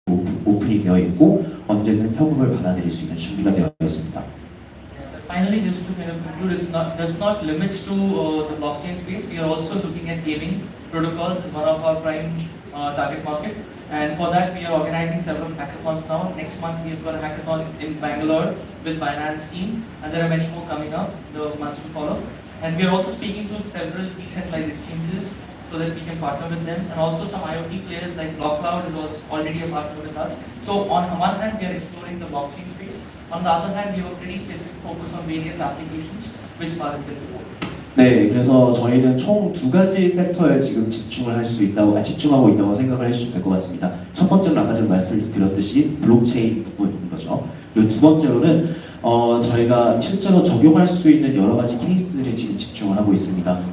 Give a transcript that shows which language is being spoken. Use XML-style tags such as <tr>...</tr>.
<ko>오픈이 되어 있고 언제든 협업을 받아들일 수 있는 준비가 되어 있습니다.</ko> <en>Finally, just to kind of conclude, does not limits to the blockchain space. We are also looking at gaming protocols as one of our prime target market. And for that, we are organizing several hackathons now. Next month, we've got a hackathon in Bangalore with Binance team, and there are many more coming up the months to follow. And we are also speaking to several decentralized exchanges so that we can partner with them, and also some IoT players like BlockCloud is also already a partner with us. So on one hand, we are exploring the blockchain space. On the other hand, we have a pretty specific focus on various applications which Bharat can support.</en> <ko>네, 그래서 저희는 총 두 가지 섹터에 지금 집중하고 있다고 생각을 해주시면 될 것 같습니다. 첫 번째는 아까 전에 말씀드렸듯이 블록체인 부분인 거죠. 그리고 두 번째로는 저희가 실제로 적용할 수 있는 여러 가지 케이스들에 지금 집중을 하고 있습니다.</ko>